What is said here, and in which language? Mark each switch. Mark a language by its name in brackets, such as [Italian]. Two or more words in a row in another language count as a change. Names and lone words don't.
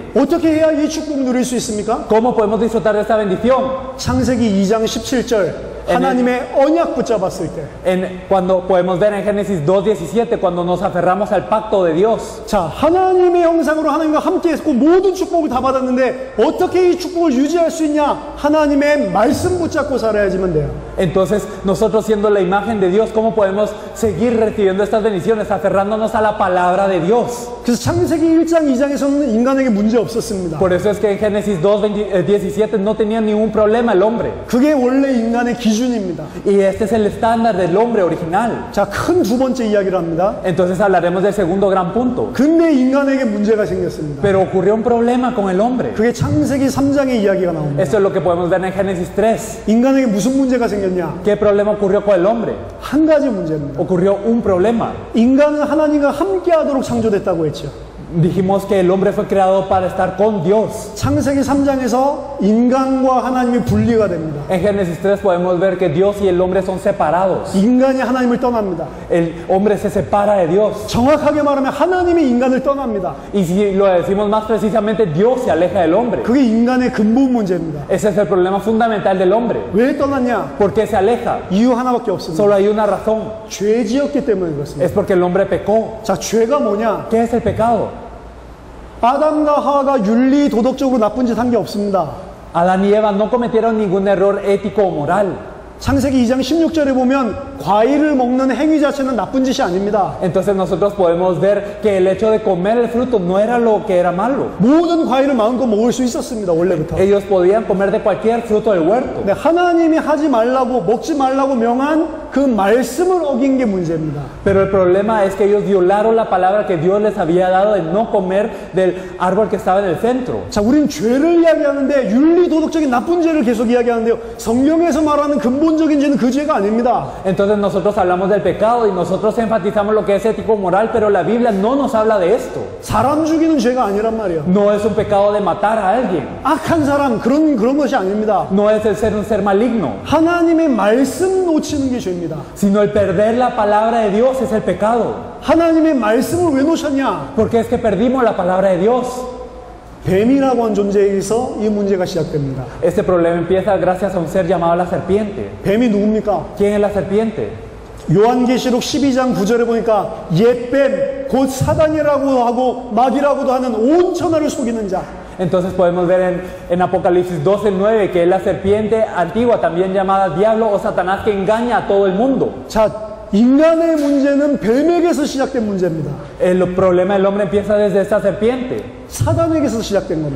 [Korean] 어떻게 해야 이 축복 누릴 수 있습니까? [Spanish] ¿Cómo podemos disfrutar de esta bendición? [Korean] 창세기 2장 17절 하나님의 언약 붙잡았을 때. [Spanish] Cuando podemos ver en Génesis 2:17, cuando nos aferramos al pacto de Dios. [Korean] 자, 하나님의 형상으로 하나님과 함께 했고 모든 축복을 다 받았는데 어떻게 이 축복을 유지할 수 있냐? 하나님의 말씀 붙잡고 살아야지만 돼요. [Spanish] Entonces, nosotros siendo la imagen de Dios, ¿cómo podemos seguir recibiendo estas bendiciones? Aferrándonos a la palabra de Dios. [Korean] 그래서 창세기 1장 2장에서는 인간에게 문제 없었습니다. [Spanish] Por eso es que en Génesis 2:17 no tenía ningún problema el hombre. [Korean] 그게 원래 인간의 기준입니다. [Spanish] Y este es el estándar del hombre original. [Korean] 자, 큰 두 번째 이야기를 합니다. [Spanish] Entonces hablaremos del segundo gran punto. [Korean] 근데 인간에게 문제가 생겼습니다. [Spanish] Pero ocurrió un problema con el hombre. [Korean] 그게 창세기 3장의 이야기가 나옵니다. [Spanish] Esto es lo que podemos ver en Génesis 3. [Korean] 인간에게 무슨 문제가 생겼냐? [Spanish] ¿Qué problema ocurrió con el hombre? [Korean] 한 가지 문제입니다. [Spanish] Ocurrió un problema. [Korean] 인간은 하나님과 함께하도록 창조됐다고 했죠. [Spanish] Dijimos que el hombre fue creado para estar con Dios. [Korean] 창세기 3장에서 인간과 하나님이 분리가 됩니다. [Spanish] En Génesis 3 podemos ver que Dios y el hombre son separados. [Korean] 인간이 하나님을 떠납니다. [Spanish] El hombre se separa de Dios. [Korean] 정확하게 말하면 하나님이 인간을 떠납니다. [Spanish] Y si lo decimos más precisamente, Dios se aleja del hombre. [Korean] 그게 인간의 근본 문제입니다. [Spanish] Ese es el problema fundamental del hombre. [Korean] 왜 떠났냐? [Spanish] ¿Por qué se aleja? [Korean] 이유 하나밖에 없습니다. [Spanish] Solo hay una razón. [Korean] 죄 지었기 때문에 그렇습니다. [Spanish] Es porque el hombre pecó. [Korean] 자, 죄가 뭐냐? [Spanish] ¿Qué es el pecado? [Korean] 아담과 하와가 윤리 도덕적으로 나쁜 짓 한 게 없습니다. [Spanish] Adán y Eva no cometieron ningún error ético o moral. [Korean] 창세기 2장 16절에 보면 과일을 먹는 행위 자체는 나쁜 짓이 아닙니다. [Spanish] Entonces nosotros podemos ver que el hecho de comer el fruto no era lo que era malo. [Korean] 모든 과일을 마음껏 먹을 수 있었습니다. 원래부터. [Spanish] Ellos podían comer de cualquier fruto del huerto. [Korean] 네, 하나님이 하지 말라고 먹지 말라고 명한 그 말씀을 어긴 게 문제입니다. [Spanish] Pero el problema es que ellos violaron la palabra que Dios les había dado de no comer del árbol que estaba en el centro. [Korean] 자, 우린 죄를 이야기하는데 윤리 도덕적인 나쁜 죄를 계속 이야기하는데요. 성경에서 말하는 근본적인 죄는 그 죄가 아닙니다. [Spanish] Entonces nosotros hablamos del pecado y nosotros enfatizamos lo que es ético moral, pero la Biblia no nos habla de esto. [Korean] 사람 죽이는 죄가 아니란 말이에요. [Spanish] No es un pecado de matar a alguien. [Korean] 악한 사람 그런 것이 아닙니다. [Spanish] No es el ser un ser maligno. [Korean] 하나님의 말씀 놓치는 게 죄입니다. [Spanish] Sino el perder la palabra de Dios es el pecado. [Korean] 하나님의 말씀을 왜 놓쳤냐? [Spanish] Porque es que perdimos la palabra de Dios. [Korean] 뱀이라고 하는 존재에 의해서 이 문제가 시작됩니다. [Spanish] Este problema empieza gracias a un ser llamado la serpiente. [Korean] 뱀이 누굽니까? [Spanish] ¿Quién es la serpiente? [Korean] 요한계시록 12장 9절에 보니까 옛뱀 곧 사단이라고 하고 마귀라고도 하는 온 천하를 속이는 자. [Spanish] Entonces podemos ver en Apocalipsis 12:9 que es la serpiente antigua, también llamada diablo o Satanás, que engaña a todo el mundo. [Korean] 자, 인간의 문제는 뱀에게서 시작된 문제입니다. [Spanish] El problema del hombre empieza desde esta serpiente, [Korean] 사단에게서 시작된 겁니다.